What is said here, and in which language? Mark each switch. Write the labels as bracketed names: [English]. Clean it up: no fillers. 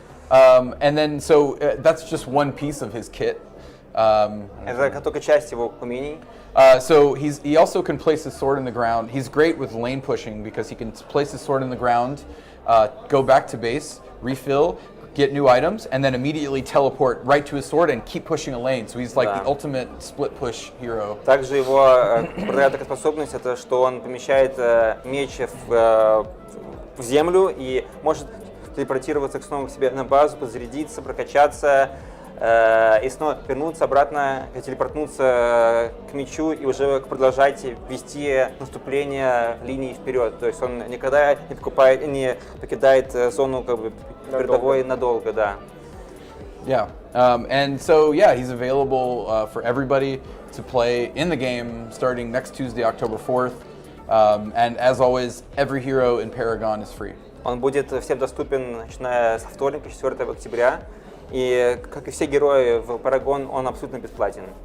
[English] And then that's just one piece of his kit. [Russian] Это только часть его умений. [English] So he also can place his sword in the ground. He's great with lane pushing because he can place his sword in the ground, go back to base, refill, get new items, and then immediately teleport right to his sword and keep pushing a lane. So he's like the ultimate split push hero. [Russian] Также его такая способность, это что он помещает меч в землю и может телепортироваться снова к себе на базу, подзарядиться, прокачаться и снова вернуться обратно, телепортнуться к мячу и уже продолжать вести наступление линии вперед. То есть он никогда не покидает зону как бы передовой надолго, да. [English] Yeah, and so he's available for everybody to play in the game starting next Tuesday, October 4th. And as always, every hero in Paragon is free. [Russian] Он будет всем доступен, начиная со вторника, 4 октября. И, как и все герои в Paragon, он абсолютно бесплатный.